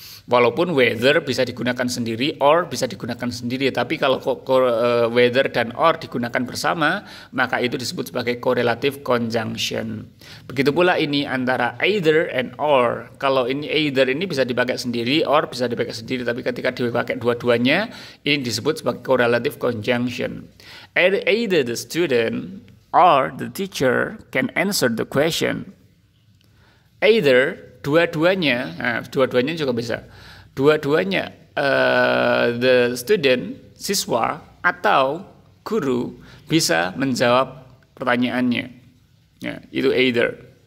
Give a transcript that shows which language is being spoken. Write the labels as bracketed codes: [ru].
[id] Walaupun whether bisa digunakan sendiri, or bisa digunakan sendiri, tapi kalau whether dan or digunakan bersama, maka itu disebut sebagai correlative conjunction. Begitu pula ini antara either and or. Kalau ini either ini bisa dipakai sendiri, or bisa dipakai sendiri, tapi ketika dipakai dua-duanya, ini disebut sebagai correlative conjunction. [en] Either the student or the teacher can answer the question. [id] Either dua-duanya juga bisa. Dua-duanya the student, siswa atau guru bisa menjawab pertanyaannya. Ya, itu either.